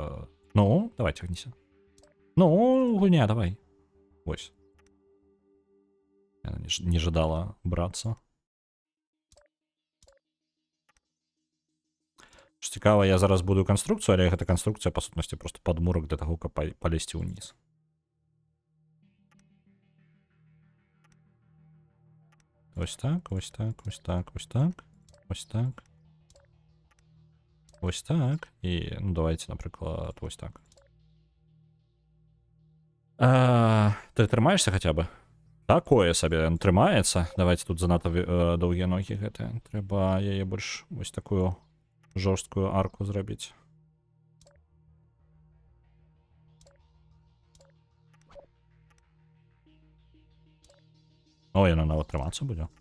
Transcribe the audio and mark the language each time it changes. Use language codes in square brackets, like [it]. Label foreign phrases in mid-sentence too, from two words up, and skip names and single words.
[be] Ну, давай, цягніся. Ну, гульня, давай. Вось. Яна не жадала брацца. Цікава, я зараз буду канструкцыю, але гэта канструкцыя, па сутнасці, просто падмурак для таго, каб палезці ўніз. [uk] Ось так, ось так, ось так, ось так, ось так. Ось так. І, ну, давайте, [be] напрыклад, [uk] ось так. [be] Ты трымаешься хаця бы? Такое сабе, ён трымаецца. Давайте тут занадта доўгія ногі гэтыя. Трэба яе больш вось такую... жорсткую арку зрабіць. О, яна нават трымацца будзе.